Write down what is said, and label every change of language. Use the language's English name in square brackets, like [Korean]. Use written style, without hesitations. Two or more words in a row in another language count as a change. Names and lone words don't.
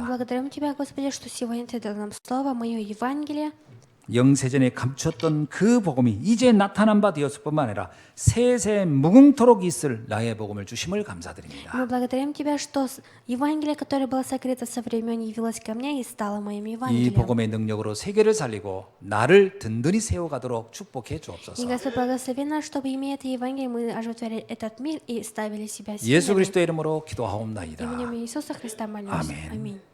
[Russian] Благодарим Тебя, Господи, что сегодня Ты дал нам Слово, мое Евангелие, [Korean] 영세전에 감추었던 그 복음이 이제 나타난 바 되었을 뿐만 아니라 세세 무궁토록 있을 나의 복음을 주심을 감사드립니다. [Russian] Мы благодарим Тебя, что Евангелие, которое было сокрыто со времен, явилось ко мне и стало моим [Korean] 이 [Russian] Евангелием. [Korean] 복음의 능력으로 세계를 살리고 나를 든든히 세워가도록 축복해 [Russian] И [Korean] 주옵소서. [Russian] Господь благослови нас, чтобы, имея это Евангелие, мы оживотворили этот мир и ставили себя [Korean] 예수 [Russian] сильными. [Korean] 그리스도의 이름으로 [Russian] Именем [Korean] 기도하옵나이다. [Russian] Иисуса Христа молюсь. Аминь. Аминь.